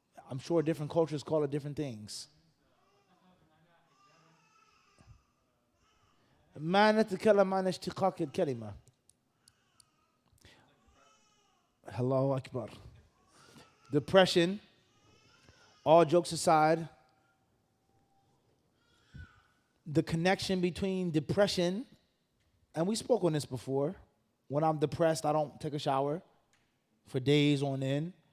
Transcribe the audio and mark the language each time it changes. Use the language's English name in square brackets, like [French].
[English] I'm sure different cultures call it different things. [Arabic] ما نتكلم عن اشتقاق الكلمة. Allahu Akbar. [English] Depression, all jokes aside, the connection between depression, and we spoke on this before. When I'm depressed, I don't take a shower for days on end.